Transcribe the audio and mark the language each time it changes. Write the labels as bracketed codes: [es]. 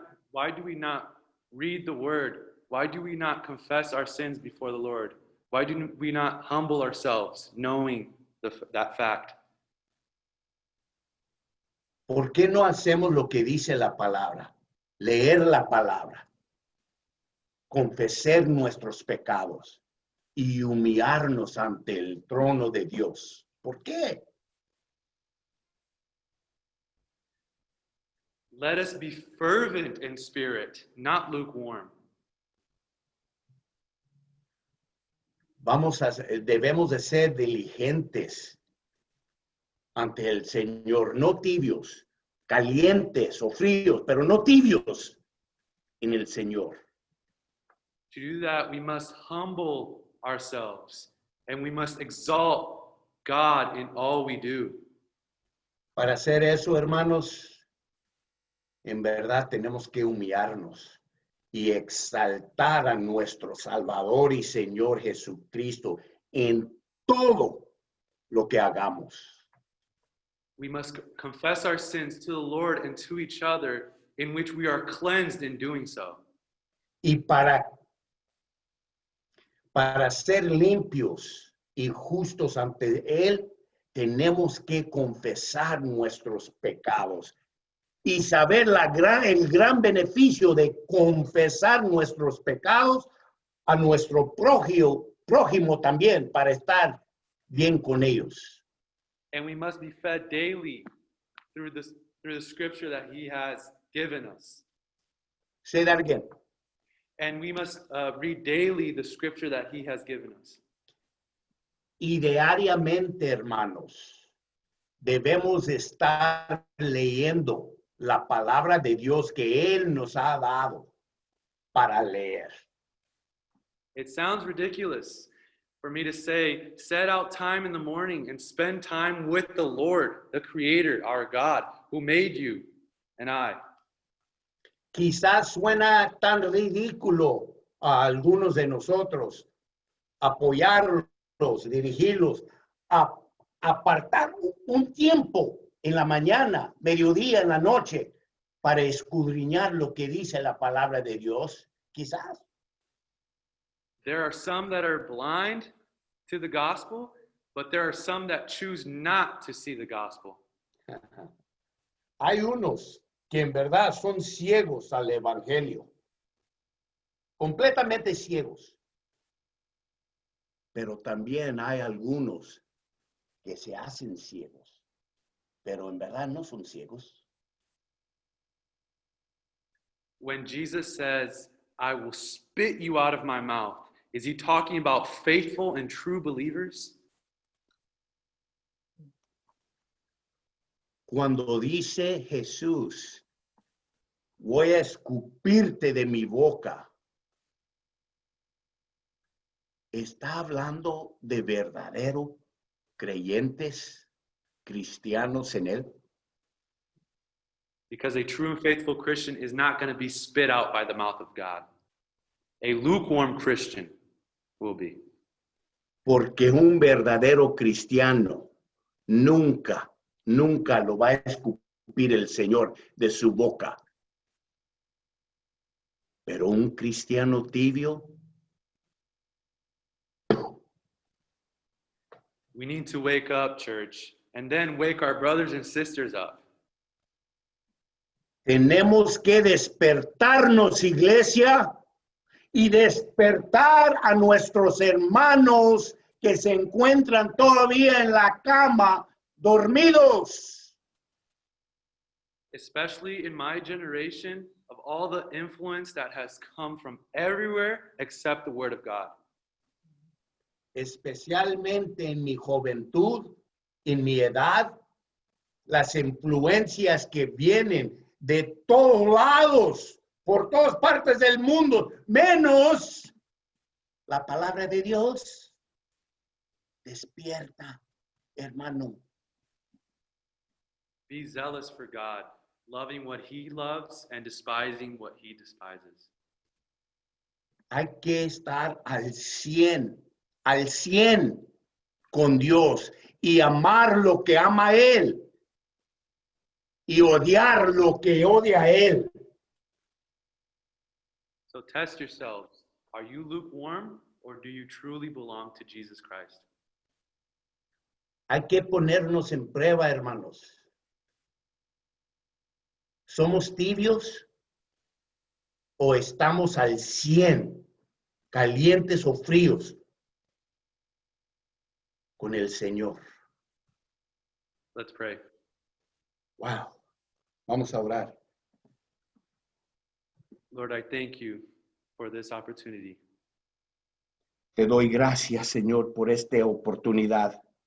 [en] Why do we not read the word? Why do we not confess our sins before the Lord? Why do we not humble ourselves knowing that fact? [es] ¿Por qué no hacemos lo que dice la palabra? Leer la palabra, confesar nuestros pecados y humillarnos ante el trono de Dios. ¿Por qué? [en] Let us be fervent in spirit, not lukewarm. [es] Debemos de ser diligentes ante el Señor, no tibios, calientes o fríos, pero no tibios en el Señor. [en] To do that, we must humble ourselves and we must exalt God in all we do. [es] Para hacer eso, hermanos, en verdad tenemos que humillarnos y exaltar a nuestro Salvador y Señor Jesucristo en todo lo que hagamos. [en] We must confess our sins to the Lord and to each other, in which we are cleansed in doing so. [es] Y para ser limpios y justos ante Él, tenemos que confesar nuestros pecados y saber el gran beneficio de confesar nuestros pecados a nuestro prójimo también, para estar bien con ellos. [en] And we must be fed daily through the scripture that He has given us. Say that again. And we must read daily the scripture that He has given us. [es] Y diariamente, hermanos, debemos estar leyendo la palabra de Dios que Él nos ha dado para leer. [en] It sounds ridiculous for me to say, set out time in the morning and spend time with the Lord, the Creator, our God, who made you and I. [es] Quizás suena tan ridículo a algunos de nosotros apoyarlos, dirigirlos, a apartar un tiempo en la mañana, mediodía, en la noche, para escudriñar lo que dice la palabra de Dios, quizás. [en] There are some that are blind to the gospel, but there are some that choose not to see the gospel. [es] Hay unos que en verdad son ciegos al evangelio, completamente ciegos. Pero también hay algunos que se hacen ciegos, pero en verdad no son ciegos. [en] when Jesus says, I will spit you out of my mouth, is he talking about faithful and true believers? [es] Cuando dice Jesús, voy a escupirte de mi boca, está hablando de verdadero creyentes cristianos en él. [en] Because a true and faithful Christian is not going to be spit out by the mouth of God. A lukewarm Christian will be. [es] Porque un verdadero cristiano nunca lo va a escupir el Señor de su boca. Pero un cristiano tibio, [en] We need to wake up, church, and then wake our brothers and sisters up. [es] tenemos que despertarnos, iglesia, y despertar a nuestros hermanos que se encuentran todavía en la cama, dormidos. [en] Especially in my generation, of all the influence that has come from everywhere except the Word of God. [es] Especialmente en mi juventud, en mi edad, las influencias que vienen de todos lados, por todas partes del mundo, menos la palabra de Dios. Despierta, hermano. [en] Be zealous for God, loving what He loves and despising what He despises. [es] Hay que estar al 100 con Dios y amar lo que ama Él y odiar lo que odia Él. [en] So test yourselves. Are you lukewarm or do you truly belong to Jesus Christ? [es] Hay que ponernos en prueba, hermanos. ¿Somos tibios o estamos al 100, calientes o fríos con el Señor? [en] Let's pray. [es] Wow. Vamos a orar. [en] Lord, I thank you for this opportunity. [es] Te doy gracias, Señor, por esta oportunidad.